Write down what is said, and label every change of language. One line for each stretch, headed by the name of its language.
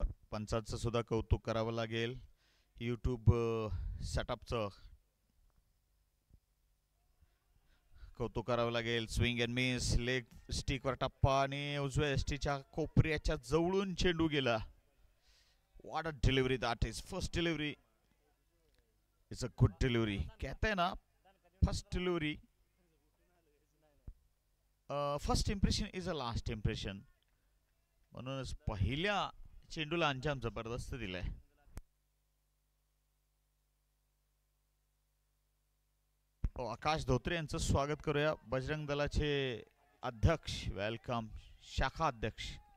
Marathi: पंचाचं सुद्धा कौतुक करावं लागेल. यूट्यूब सेटअपचं कौतुक करावं लागेल.
English: swing and miss,
Marathi: लेग स्टिकवर टप्पा आणि उजव्या एसटीच्या कोपऱ्याच्या जवळून चेंडू गेला.
English: What a delivery that is. First delivery is a good delivery.
Hindi: कहते हैं ना,
English: First delivery, first impression is a last impression.
Marathi: म्हणूनच पहिल्या चेंडूला अंजाम जबरदस्त दिलाय. आकाश धोत्रे यांचं स्वागत करूया. बजरंग दलाचे अध्यक्ष, वेलकम, शाखा अध्यक्ष.